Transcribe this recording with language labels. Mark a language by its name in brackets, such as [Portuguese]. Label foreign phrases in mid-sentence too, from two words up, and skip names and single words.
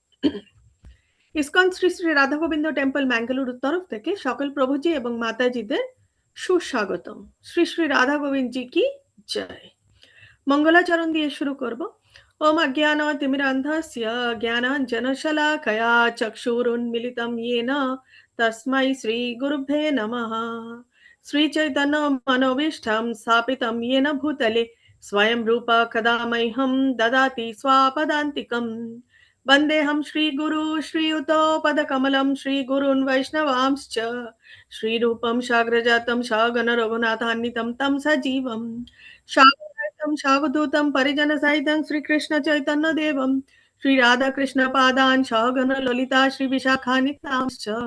[Bangla] ইসকন শ্রী শ্রী রাধা গোবিন্দ টেম্পল ম্যাঙ্গালুরুর তরফ থেকে সকল প্রভুজি এবং মাতাজিদের সুস্বাগতম। [Hindi] श्री श्री राधा गोविन्द जी की जय। [Bangla] মঙ্গলাচরণ দিয়ে শুরু করব। [Sanskrit] ওম অজ্ঞানতিমিরান্ধস্য জ্ঞানাঞ্জনশলাকয়া চক্ষুরুন্মিলিतं येन তস্मै শ্রীগুরুভ্যে নমঃ। শ্রীচৈতন্যমনোভীষ্টं स्थापितं येन भूतले स्वयं रूप कदा मह्यं ददाति स्वापदान्तिकम्। वन्देऽहं श्रीगुरु श्रीयुतपदकमलं श्रीगुरून् वैष्णवांश्च श्रीरूपं साग्रजातं सगण रघुनाथान्वितं तं सजीवं सावधूतं परिजनसहितं श्रीकृष्णचैतन्यदेवं श्रीराधाकृष्णपादान् सगण ललिता श्रीविशाखान्वितांश्च।